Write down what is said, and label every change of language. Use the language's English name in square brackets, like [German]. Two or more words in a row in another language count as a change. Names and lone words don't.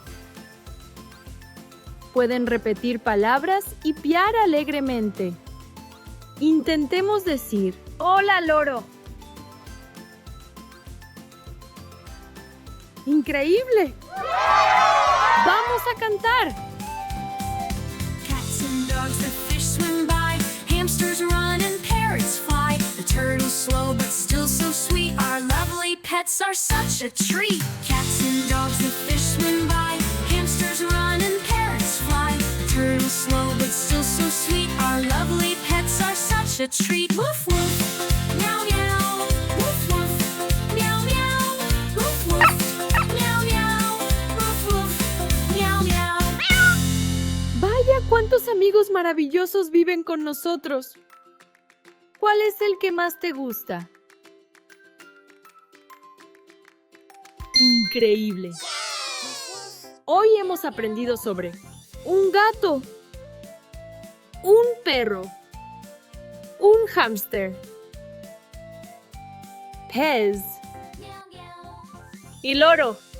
[Spanish] Pueden repetir palabras y piar alegremente. Intentemos decir, ¡Hola, loro! ¡Increíble! ¡Vamos a cantar! [English] Cats and dogs, the fish swim by. Hamsters run and parrots fly. The turtle's slow but still so sweet. Our lovely pets are such a treat. Cats and dogs, the fish swim by. Hamsters run and parrots fly. The turtle's slow but still so sweet. Our lovely pets are such a treat. Woof woof, meow meow. Woof woof, meow meow. Woof woof, meow meow. Woof woof, meow meow. [Spanish] ¡Vaya cuántos amigos maravillosos viven con nosotros! ¿Cuál es el que más te gusta? ¡Increíble! Hoy hemos aprendido sobre un gato, un perro, un hámster, pez y loro.